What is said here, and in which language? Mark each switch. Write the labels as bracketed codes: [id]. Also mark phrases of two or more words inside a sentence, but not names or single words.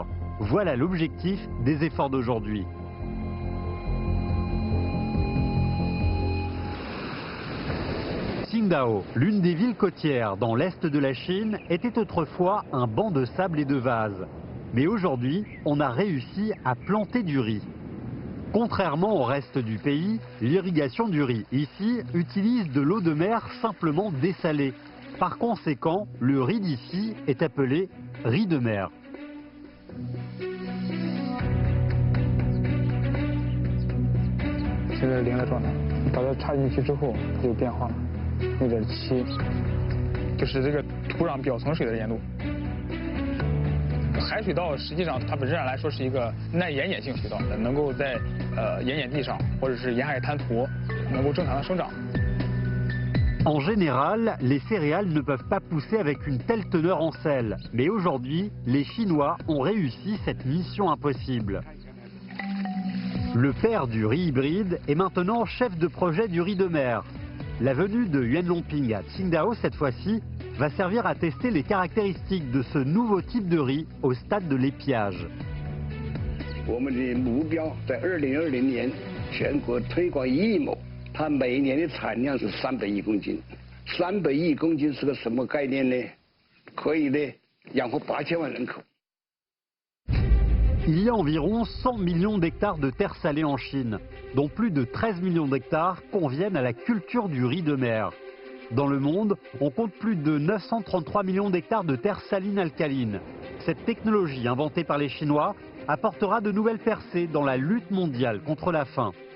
[fr] Voilà l'objectif des efforts d'aujourd'hui. Qingdao, l'une des villes côtières dans l'est de la Chine, était autrefois un banc de sable et de vases. Mais aujourd'hui, on a réussi à planter du riz. Contrairement au reste du pays, l'irrigation du riz ici utilise de l'eau de mer simplement dessalée. Par conséquent, le riz d'ici est appelé riz de mer. [zh] 现在零的状态，把它插进去之后，它就变化了，有点稀，就是这个土壤表层水的盐度。海水稻实际上它本质上来说是一个耐盐碱性水稻，能够在盐碱地上或者是沿海滩涂能够正常的生长。 [fr] En général, les céréales ne peuvent pas pousser avec une telle teneur en sel. Mais aujourd'hui, les Chinois ont réussi cette mission impossible. Le père du riz hybride est maintenant chef de projet du riz de mer. La venue de Yuan Longping à Qingdao cette fois-ci va servir à tester les caractéristiques de ce nouveau type de riz au stade de l'épiage. [zh] 我们的目标在2020年全国推广1亿亩。它每年的产量是300亿公斤，300亿公斤是个什么概念呢？可以呢养活8000万人口。 [fr] Il y a environ 100 millions d'hectares de terres salées en Chine, dont plus de 13 millions d'hectares conviennent à la culture du riz de mer. Dans le monde, on compte plus de 933 millions d'hectares de terres salines alcalines. Cette technologie inventée par les Chinois apportera de nouvelles percées dans la lutte mondiale contre la faim.